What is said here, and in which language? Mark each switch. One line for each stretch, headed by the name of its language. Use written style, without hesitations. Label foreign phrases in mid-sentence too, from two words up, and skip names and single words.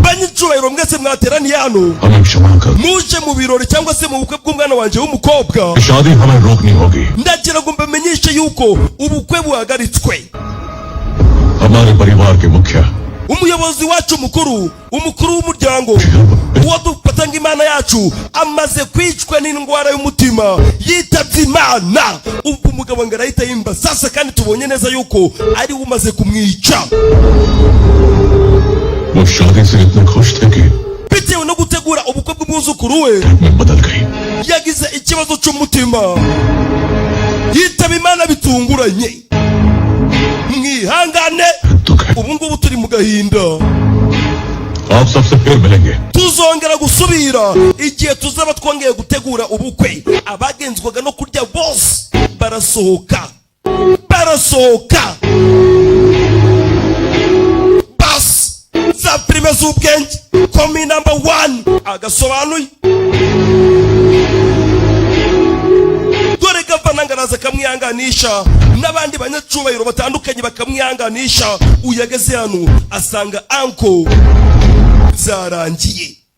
Kinyarwanda: banyicyubahiro mwese mwateraniye hano
Hindi: हमें क्षमा कर
Kinyarwanda: muje mu birori cyangwa se mu bukwe bw'umwana wanje w'umukobwa
Hindi: शादी हमें रोकनी होगी
Kinyarwanda: ndagira ngo mbamenyeshe yuko ubukwe buhagaritswe
Hindi: हमारे परिवार के मुखिया
Kinyarwanda: umuyobozi wacu mukuru umukuru w'umuryango uwo dufata nk'imana yacu amaze kwicwa n'indwara y'umutima yitabye imana ubwo umugabo ngo arahita yimba sasa kandi tubonye neza yuko ari we umaze kumwica
Hindi: वो शादी से इतने खुश थे कि
Kinyarwanda: bitewe no gutegura ubukwe bw'umwuzukuru we
Hindi: में बदल गई
Kinyarwanda: yagize ikibazo cy'umutima yitaba imana bitunguranye mwihangane
Hindi: दुख है
Kinyarwanda: ubu ngubu turi mu gahinda
Hindi: आप सबसे फिर मिलेंगे
Kinyarwanda: tuzongera gusubira igihe tuzaba twongeye gutegura ubukwe abagenzwaga no kurya bose barasohoka basi za filime z'ubwenge komi namba 1 agasobanuye dore gavana ngaraza akamwihanganisha n'abandi banyacubahiro batandukanye bakamwihanganisha uyageze hano asanga anko byarangiye